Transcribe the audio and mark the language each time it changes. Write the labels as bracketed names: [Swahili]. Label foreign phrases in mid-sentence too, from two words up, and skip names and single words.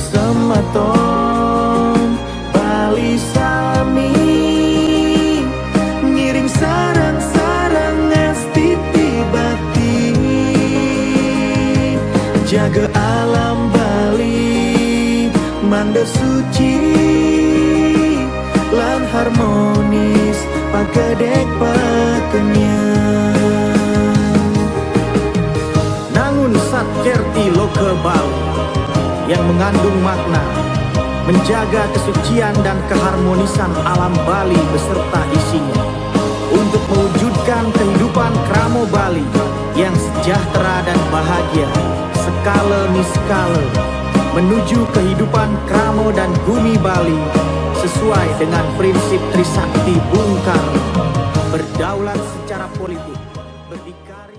[Balinese] Semeton Bali sami ngiring sarang-sarang astiti bakti jaga alam Bali manda suci lan harmonis pakedek pakenyang. [Indonesian] Satkerti Loke Bali yang mengandung makna menjaga kesucian dan keharmonisan alam Bali beserta isinya untuk mewujudkan kehidupan kramo Bali yang sejahtera dan bahagia skala niskala menuju kehidupan kramo dan bumi Bali sesuai dengan prinsip Trisakti Bung Karno, berdaulat secara politik, berdikari